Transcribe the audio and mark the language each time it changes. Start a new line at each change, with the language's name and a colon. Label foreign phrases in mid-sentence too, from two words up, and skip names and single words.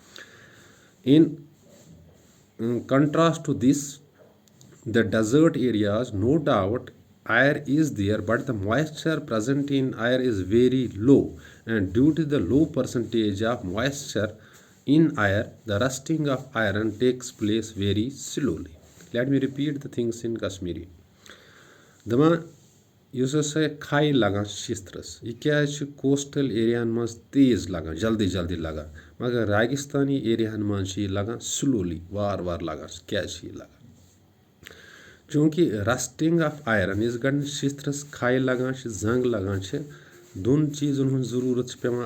English: In contrast to this, the desert areas, no doubt, air is there, but the moisture present in air is very low, and due to the low percentage of moisture in air, the rusting of iron takes place very slowly. Let me repeat the things in Kashmiri.
Kashmiri: Dama یُس ہسا کھاے لگان شِسترس یہ کیازِ چھُ کوسٹل ایریاہن منٛز تیز لگان، جلدی جلدی لگان، مگر ریگِستانی ایریاہن منٛز چھِ یہِ لگان سلولی، وار وار لگان. کیازِ چھِ یہِ لگان؟ چوٗنٛکہِ
English: rusting of iron
Kashmiri: یُس گۄڈٕ شِسترس کھاے لگان چھِ، زنٛگ لگان چھِ، دۄن چیٖزن ہُنٛد ضروٗرت چھِ پیوان.